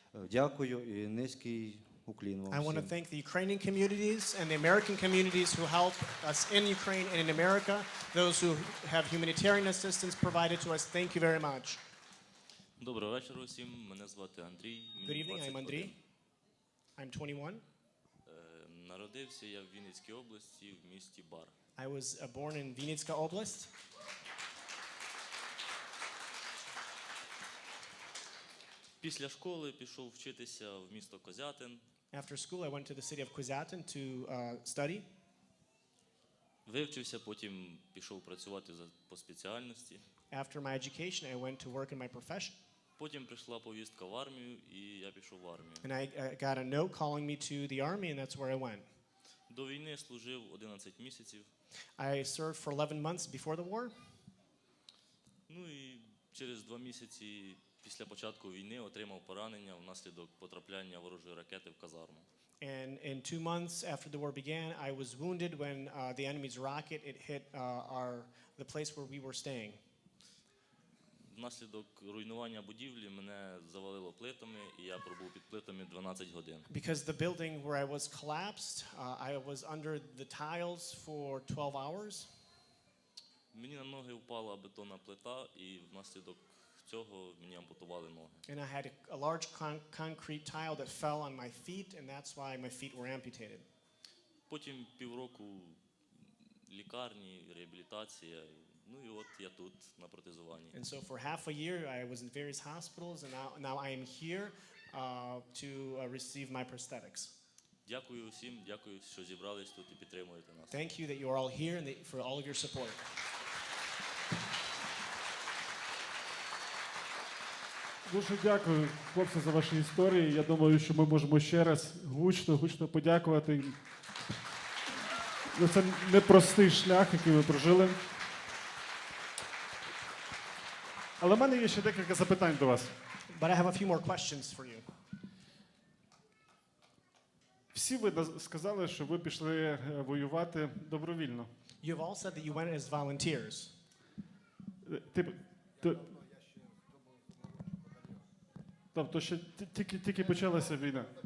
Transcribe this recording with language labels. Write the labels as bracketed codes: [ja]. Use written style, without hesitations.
[uk] Дякую і низький уклін вам [en] I want to [uk] всім. [en] thank the Ukrainian communities and the American communities who help us in Ukraine and in America, those who have humanitarian assistance provided to us. Thank you very much. [uk] Доброго вечора усім. Мене звати Андрій. [en] Good evening, I'm Andrei. I'm 21. [uk] Народився я в Вінницькій області, в місті Бар. [en] I was born in Vinnytska Oblast. [uk] Після школи пішов вчитися в місто Козятин. [en] After school, I went to the city of Kozatin to study. [uk] Вивчився, потім пішов працювати по спеціальності. [en] After my education, I went to work in my profession. [uk] Потім прийшла повістка в армію, і я пішов в армію. [en] And I got a note calling me to the army, and that's where I went. [uk] До війни служив 11 місяців. [en] I served for 11 months before the war. [uk] І через 2 місяці після початку війни отримав поранення внаслідок потрапляння ворожої ракети в казарму. [en] And in 2 months after the war began, I was wounded when the enemy's rocket hit the place where we were staying. [uk] Внаслідок руйнування будівлі мене завалило плитами, і я пробув під плитами 12 годин. [en] Because the building where I was collapsed, I was under the tiles for 12 hours. [uk] Мені на ноги впала бетонна плита, і внаслідок цього мені ампутували ноги. [en] And I had a large concrete tile that fell on my feet, and that's why my feet were amputated. [uk] Потім півроку лікарні, реабілітація. І от я тут на протезуванні. [en] And so for half a year, I was in various hospitals, and now I am here to receive my prosthetics. [uk] Дякую всім, дякую, що зібрались тут і підтримуєте нас. [en] Thank you that you are all here and for all of your support. [uk] Дуже дякую, хлопці, за ваші історії. Я думаю, що ми можемо ще раз гучно подякувати. Це непростий шлях, який ви прожили. Але в мене є ще декілька запитань до вас. [en] But I have a few more questions for you. [uk] Всі ви сказали, що ви пішли воювати добровільно. [en] You have all said that you went as volunteers. [uk] Тобто ще тільки почалася війна.